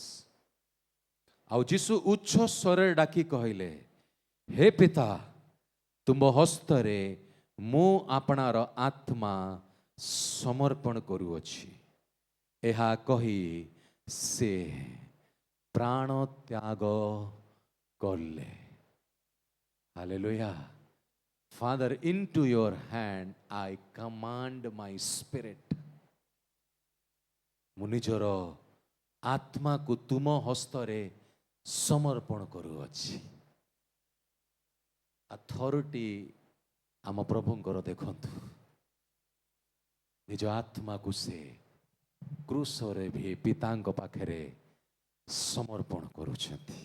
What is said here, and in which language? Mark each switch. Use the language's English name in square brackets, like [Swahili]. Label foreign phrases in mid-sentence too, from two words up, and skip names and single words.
[Odia] ଆଉ ଯୀଶୁ ଉଚ୍ଚ ସ୍ୱରରେ ଡାକି କହିଲେ, ହେ ପିତା, ତୁମ ହସ୍ତରେ ମୁଁ ଆପଣାର ଆତ୍ମା ସମର୍ପଣ କରୁଅଛି। ଏହା କହି ସେ ପ୍ରାଣ ତ୍ୟାଗ କଲେ। ହାଲେଲୁୟା। [English] Father, into your hand I command my spirit. [Odia] ମୁଁ ନିଜର ଆତ୍ମାକୁ ତୁମ ହସ୍ତରେ ସମର୍ପଣ କରୁଅଛି। ଅଥରିଟି ଆମ ପ୍ରଭୁଙ୍କର ଦେଖନ୍ତୁ। ନିଜ ଆତ୍ମାକୁ ସେ କ୍ରୁଶରେ ବି ପିତାଙ୍କ ପାଖରେ ସମର୍ପଣ କରୁଛନ୍ତି।